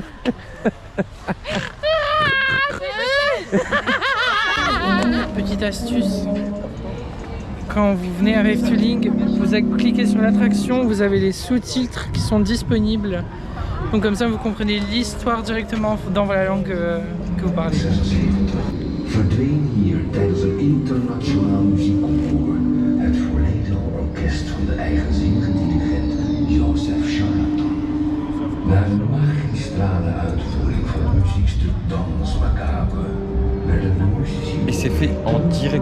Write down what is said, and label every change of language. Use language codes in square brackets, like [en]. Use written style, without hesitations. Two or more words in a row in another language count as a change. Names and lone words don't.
[fr] Petite astuce. Quand vous venez à Efteling, vous cliquez sur l'attraction, vous avez les sous-titres qui sont disponibles. Donc comme ça vous comprenez l'histoire directement dans la langue que vous parlez. [nl] Verdween hier tijdens een internationaal muziekconcours het volledige orkest van de eigenzinnige dirigent Joseph Charlatan. Na een magistrale uitvoering van het muziekstuk Danse Macabre werden de muzici [fr] Et c'est fait en direct.